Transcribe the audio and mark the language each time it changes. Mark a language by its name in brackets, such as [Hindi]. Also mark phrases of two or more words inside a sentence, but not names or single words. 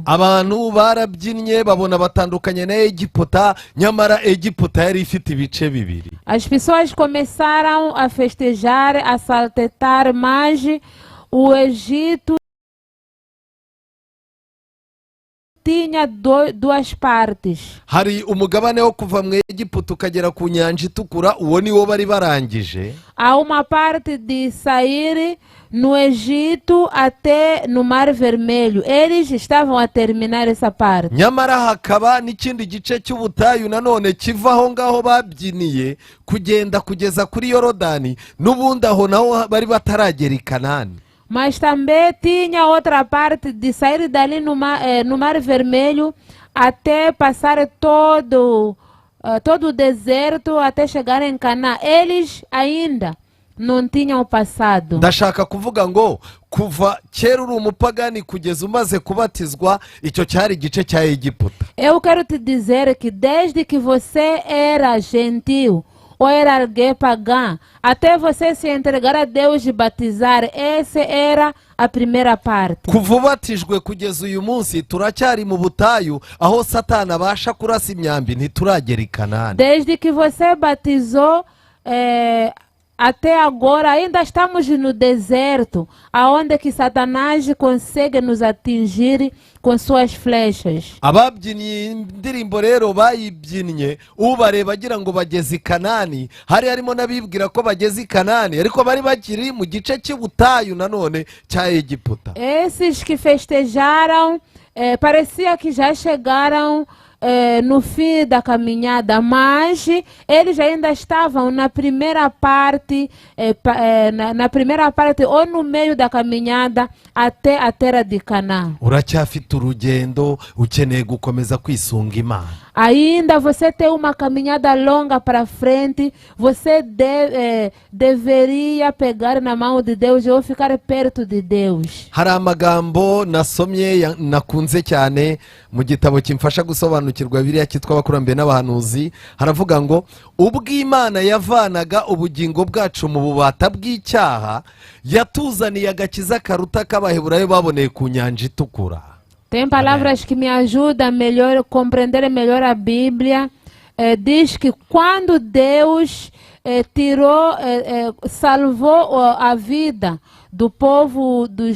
[Kinyarwanda] Abantu barabyinnye babona batandukanye na Egiputa, nyamara Egiputa yari ifite ibice bibiri. [Portuguese] As pessoas começaram a festejar, a saltetar, mas o Egito tinha duas partes. [Kinyarwanda] Hari umugabane wo kuva mu Egiputa ukagera ku nyanja itukura, uwo ni wo bari barangije. [Portuguese] Há uma parte de sair no Egito até no Mar Vermelho. Eles estavam a terminar essa parte. [Kinyarwanda] Nyamara hakaba n'ikindi gice cy'ubutayu nanone kiva aho ngaho babyiniye kugenda kugeza kuri Yorodani, n'ubundi aho naho bari bataragera i Kanani. [Portuguese] Mas também tinha outra parte de sair dali no Mar Vermelho até passar todo o deserto até chegar em Canaã. Eles ainda não tinham passado. [Kinyarwanda] Ndashaka kuvuga ngo kuva kera uri umupagani kugeza umaze kubatizwa, icyo cyari igice cya Egiputa. [Portuguese] Eu quero te dizer que desde que você era gentil ou era alguém pagão, até você se entregar a Deus e batizar, essa era a primeira parte. [Kinyarwanda] Kuva ubatijwe kugeza uyu munsi turacyari mu butayu, aho Satani abasha kurasa imyambi, ntituragera i Kanani. [Portuguese] Desde que você batizou até agora ainda estamos no deserto, aonde que Satanás consegue nos atingir com suas flechas. [Kinyarwanda] Ababyinnye indirimbo rero bayibyinnye, ubareba agira ngo bageze i Kanani, hari harimo n'abibwira ko bageze i Kanani, ariko bari bakiri mu gice cy'ubutayu nanone cya Egiputa. [Portuguese] Esses que festejaram parecia que já chegaram no fim da caminhada, mas eles ainda estavam na primeira parte, na primeira parte ou no meio da caminhada até a terra de Canaã. [Kinyarwanda] Uracyafite urugendo, ukeneye gukomeza kwisunga Imana. [Portuguese] Ainda você tem uma caminhada longa para frente, você deveria pegar na mão de Deus ou ficar perto de Deus. [Kinyarwanda] Hari amagambo nasomye nakunze cyane mu gitabo kimfasha gusobanukirwa Bibiliya cyitwa Abakurambere n'Abahanuzi. Haravuga ngo ubwo Imana yavanaga ubugingo bwacu mu bubata bw'icyaha, yatuzaniye agakiza karuta k'Abaheburayo baboneye ku nyanja itukura. [Portuguese] Tem palavras que me ajudam a compreender melhor a Bíblia. Diz que quando Deus salvou a vida do povo